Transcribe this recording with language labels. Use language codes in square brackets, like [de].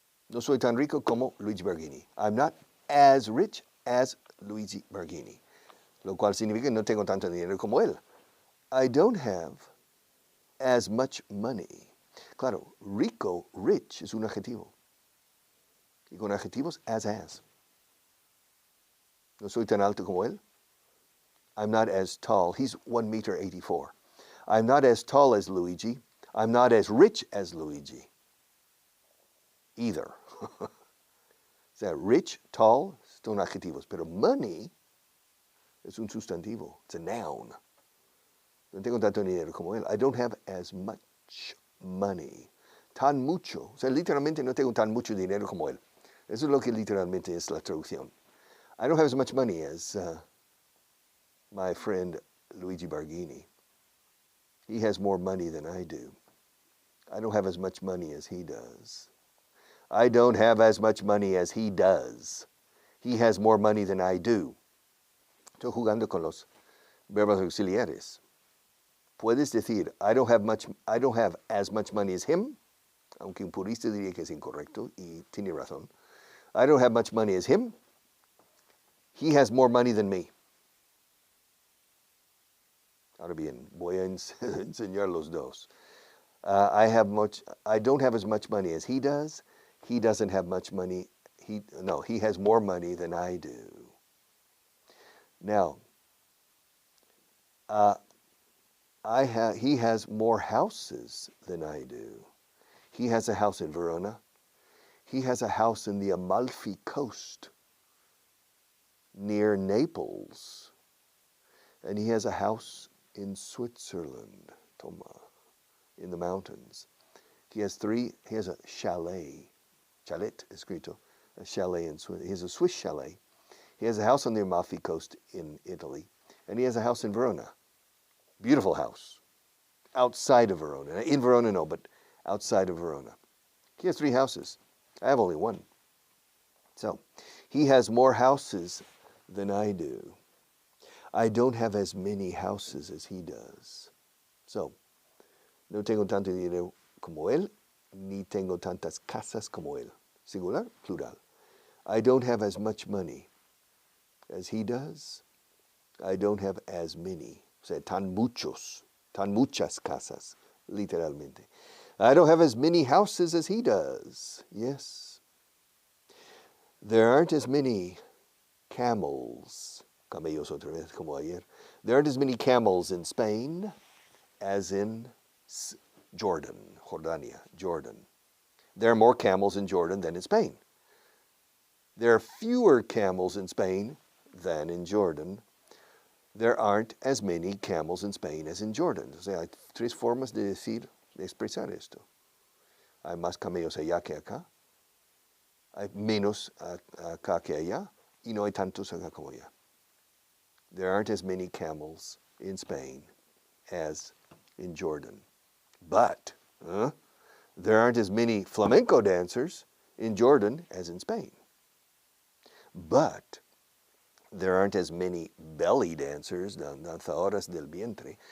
[es] No soy tan rico como Luigi Berghini. [en] I'm not as rich as Luigi Berghini. [es] Lo cual significa que no tengo tanto dinero como él. [en] I don't have as much money. [es] Claro, rico, rich es un adjetivo. Y con adjetivos, as. No soy tan alto como él. [en] I'm not as tall. He's 1.84 meters. I'm not as tall as Luigi. I'm not as rich as Luigi. Either. [es] O sea, rich, tall, son adjetivos. Pero money es un sustantivo. [en] It's a noun. [es] No tengo tanto dinero como él. [en] I don't have as much money. [es] Tan mucho. O sea, literalmente no tengo tan mucho dinero como él. Eso es lo que literalmente es la traducción. [en] I don't have as much money as my friend Luigi Berghini. He has more money than I do. I don't have as much money as he does. I don't have as much money as he does. He has more money than I do. [es] Estoy jugando con los verbos auxiliares. Puedes decir, [en] I don't have as much money as him, [es] aunque un purista diría que es incorrecto y tiene razón. [en] I don't have much money as him. He has more money than me. [es] Ahora bien, voy a enseñar los dos. [en] I don't have as much money as he does. He doesn't have much money. He has more money than I do. Now, he has more houses than I do. He has a house in Verona. He has a house in the Amalfi Coast near Naples. And he has a house in Switzerland, Toma, in the mountains. He has a chalet escrito, a chalet in Switzerland. He has a Swiss chalet. He has a house on the Amalfi Coast in Italy. And he has a house in Verona. Beautiful house. Outside of Verona. In Verona, no, but outside of Verona. He has 3 houses. I have only 1. So, he has more houses than I do. I don't have as many houses as he does. [es] So, no tengo tanto dinero como él, ni tengo tantas casas como él. Singular, plural. [en] I don't have as much money as he does. I don't have as many. [es] O sea, tan muchas casas, literalmente. [en] I don't have as many houses as he does. Yes. There aren't as many camels. [es] Camellos otra vez, como ayer. [en] There aren't as many camels in Spain as in Jordania. There are more camels in Jordan than in Spain. There are fewer camels in Spain than in Jordan. There aren't as many camels in Spain as in Jordan. [es] O sea, hay 3 formas de expresar esto. Hay más camellos allá que acá. Hay menos acá que allá. Y no hay tantos acá como allá. [en] There aren't as many camels in Spain as in Jordan. But there aren't as many flamenco dancers in Jordan as in Spain. But there aren't as many belly dancers, [es] danzadoras del vientre.